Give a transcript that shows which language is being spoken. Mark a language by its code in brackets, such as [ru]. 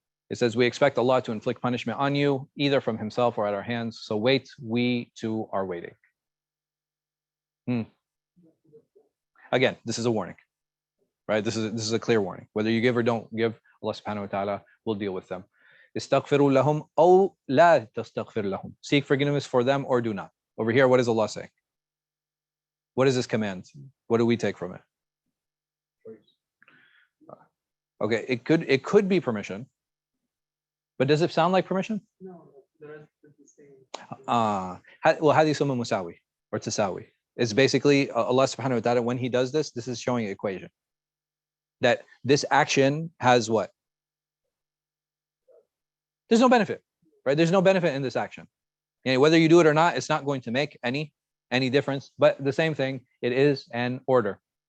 [en] It says, we expect Allah to inflict punishment on you, either from himself or at our hands. So wait, we too are waiting. Again, this is a warning, right? This is a clear warning. Whether you give or don't give, Allah subhanahu wa ta'ala will deal with them. [ar] استغفروا لهم أو لا تستغفر لهم. [en] Seek forgiveness for them or do not. Over here, what is Allah saying? What is this command? What do we take from it? Okay, it could be permission, but does it sound like permission? No, they're the same. Well, [ar] هذه سمى مساوي [en] or [ar] تساوي. [en] It's basically Allah subhanahu wa ta'ala, when he does this is showing an equation. That this action has what? There's no benefit, right? There's no benefit in this action. And whether you do it or not, it's not going to make any difference. But the same thing, it is an order.